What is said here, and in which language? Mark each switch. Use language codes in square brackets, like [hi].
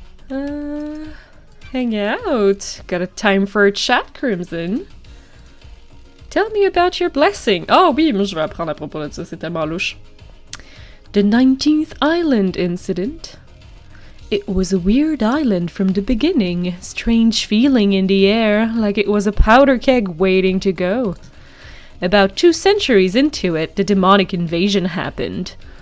[en] Hang out. Got a time for a chat, Crimson? Tell me about your blessing. [fr] Oh oui, moi je vais apprendre à propos de ça, c'est tellement louche. [en] The 19th Island Incident. It was a weird island from the beginning. Strange feeling in the air, like it was a powder keg waiting to go. About 2 centuries into it, the demonic invasion happened.